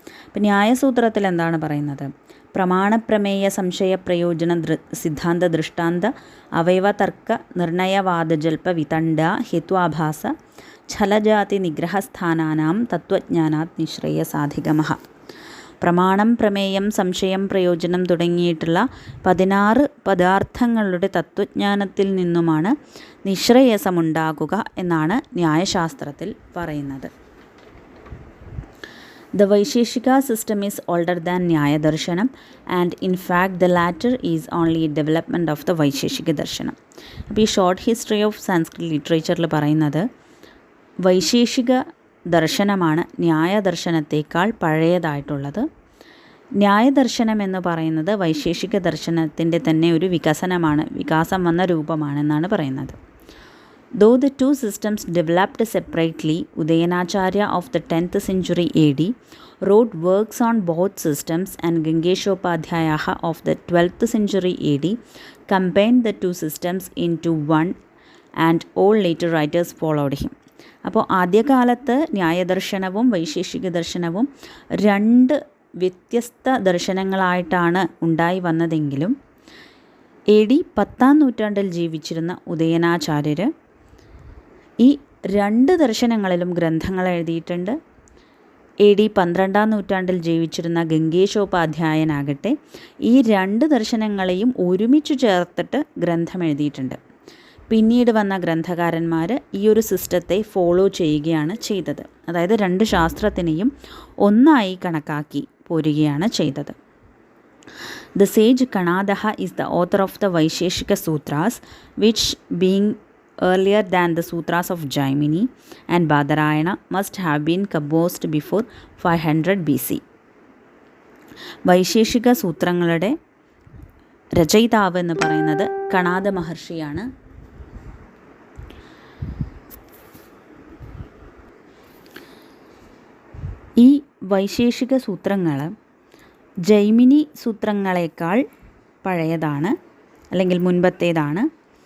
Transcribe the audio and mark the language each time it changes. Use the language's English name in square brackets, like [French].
[Malayalam] അപ്പം ന്യായസൂത്രത്തിൽ എന്താണ് പറയുന്നത്? [Sanskrit] പ്രമാണപ്രമേയ സംശയ പ്രയോജന സിദ്ധാന്ത ദൃഷ്ടാന്ത അവയവ തർക്ക നിർണയവാദജൽപ വിതണ്ഡ ഹേത്വാഭാസ ഛലജാതി നിഗ്രഹസ്ഥാനാനാം തത്വജ്ഞാനാത് നിശ്രേയസാധിഗമഃ. [Malayalam] പ്രമാണം, പ്രമേയം, സംശയം, പ്രയോജനം തുടങ്ങിയിട്ടുള്ള 16 പദാർത്ഥങ്ങളുടെ തത്വജ്ഞാനത്തിൽ നിന്നുമാണ് നിശ്രേയസമുണ്ടാകുക എന്നാണ് ന്യായശാസ്ത്രത്തിൽ പറയുന്നത്. [English] The Vaisheshika system is older than Nyaya Darshanam, and in fact the latter is only a development of the Vaisheshika Darshanam. [Malayalam] അപ്പോൾ ഈ ഷോർട്ട് ഹിസ്റ്ററി ഓഫ് സാൻസ്ക്രിറ്റ് ലിറ്ററേച്ചറിൽ പറയുന്നത് വൈശേഷിക ദർശനമാണ് ന്യായദർശനത്തേക്കാൾ പഴയതായിട്ടുള്ളത്. ന്യായദർശനം എന്ന് പറയുന്നത് വൈശേഷിക ദർശനത്തിൻ്റെ തന്നെ ഒരു വികസനമാണ്, വികാസം വന്ന രൂപമാണെന്നാണ് പറയുന്നത്. [English] Though the 2 systems developed separately, Udayanacharya of the 10th century AD wrote works on both systems, and Gangeshopadhyaya of the 12th century AD combined the 2 systems into one, and all later writers followed him. [Malayalam] അപ്പോൾ ആദ്യകാലത്ത് ന്യായദർശനവും വൈശേഷിക ദർശനവും 2 വ്യത്യസ്ത ദർശനങ്ങളായിട്ടാണ് ഉണ്ടായി വന്നതെങ്കിലും AD 10ാം നൂറ്റാണ്ടിൽ ജീവിച്ചിരുന്ന ഉദയനാചാര്യർ ഈ 2 ദർശനങ്ങളിലും ഗ്രന്ഥങ്ങൾ എഴുതിയിട്ടുണ്ട്. AD 12ാം നൂറ്റാണ്ടിൽ ജീവിച്ചിരുന്ന ഗംഗേശോപാധ്യായനാകട്ടെ ഈ 2 ദർശനങ്ങളെയും ഒരുമിച്ച് ചേർത്തിട്ട് ഗ്രന്ഥം എഴുതിയിട്ടുണ്ട്. പിന്നീട് വന്ന ഗ്രന്ഥകാരന്മാർ ഈ ഒരു സിസ്റ്റത്തെ ഫോളോ ചെയ്യുകയാണ് ചെയ്തത്. അതായത് 2 ശാസ്ത്രത്തിനെയും ഒന്നായി കണക്കാക്കി പോരുകയാണ് ചെയ്തത്. [English] The sage Kanadaha is the author of the Vaisheshika Sutras, which being earlier than the sutras of Jaimini and Badarayana must have been composed before 500 BC. [Malayalam] Vaisheshika സൂത്രങ്ങളുടെ രചയിതാവ് എന്ന് പറയുന്നത് കണാദ മഹർഷിയാണ്. ഈ വൈശേഷിക സൂത്രങ്ങൾ ജൈമിനി സൂത്രങ്ങളെക്കാൾ പഴയതാണ് അല്ലെങ്കിൽ മുൻപത്തേതാണ്.